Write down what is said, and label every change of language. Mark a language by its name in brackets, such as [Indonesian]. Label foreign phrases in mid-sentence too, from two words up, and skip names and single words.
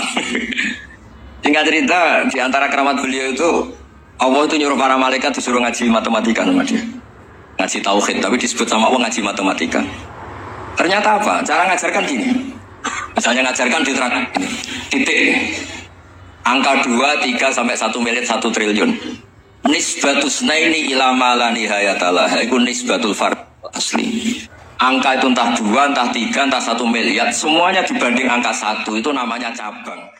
[Indonesian] Singkat cerita, di antara keramat beliau itu Allah itu nyuruh para malaikat disuruh ngaji matematika sama dia. Ngaji tauhid, tapi disebut sama Allah ngaji matematika. Ternyata apa? Cara ngajarkan gini. Misalnya ngajarkan di titik angka 2, 3 sampai 1 miliar 1 triliun. [Arabic] نسبة الاثنين إلى ما لا نهاية له. [Indonesian] Itu [Arabic] نسبة الفرد [Indonesian] asli. Angka itu entah 2, entah 3, entah 1 miliar, semuanya dibanding angka 1 itu namanya cabang.